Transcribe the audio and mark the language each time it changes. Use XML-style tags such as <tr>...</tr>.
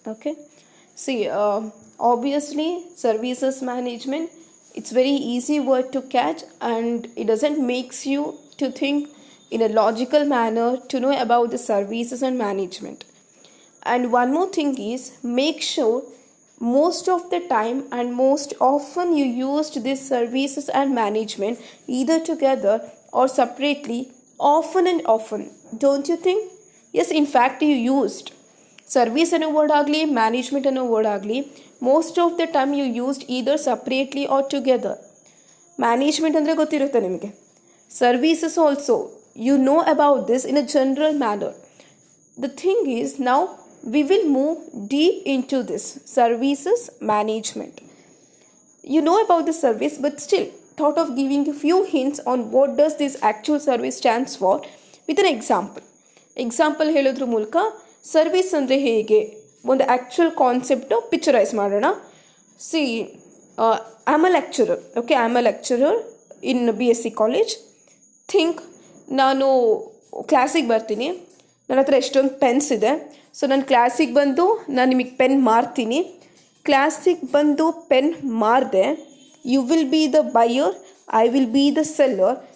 <en>Okay, see, obviously services management, it's very easy word to catch and it doesn't makes you to think in a logical manner to know about the services and management. And one more thing is make sure most of the time and most often you used these services and management either together or separately often and often. Don't you think? Yes, in fact you used. Service</en> <kn>ಅನ್ನೋ</kn> <en>word</en> <kn>ಆಗಲಿ</kn> <en>Management ಅನ್ನೋ word ಆಗಲಿ most of the time you used either separately or together. Management</en> <kn>ಅಂದರೆ ಗೊತ್ತಿರುತ್ತೆ ನಿಮಗೆ.</kn> <en>Services also you know about this in a general manner. The thing is now we will move deep into this services management. You know about the service but still thought of giving a few hints on what does this actual service stands for with an example</en> <kn>ಹೇಳೋದ್ರ ಮೂಲಕ service ಅಂದರೆ ಹೇಗೆ ಒಂದು actual concept picturise ಮಾಡೋಣ.</kn> <en>See I am a lecturer. Okay, I am a lecturer in BSc college. Think</en> <kn>ನಾನು ಕ್ಲಾಸಿಗೆ ಬರ್ತೀನಿ, ನನ್ನ ಹತ್ರ ಎಷ್ಟೊಂದು ಪೆನ್ಸ್ ಇದೆ. ಸೊ ನಾನು ಕ್ಲಾಸಿಗೆ ಬಂದು ನಾನು ನಿಮಗೆ ಪೆನ್ ಮಾರ್ತೀನಿ. ಕ್ಲಾಸಿಗೆ ಬಂದು pen ಮಾರಿದೆ,</kn> <en>You will be the buyer, I will be the seller.</en>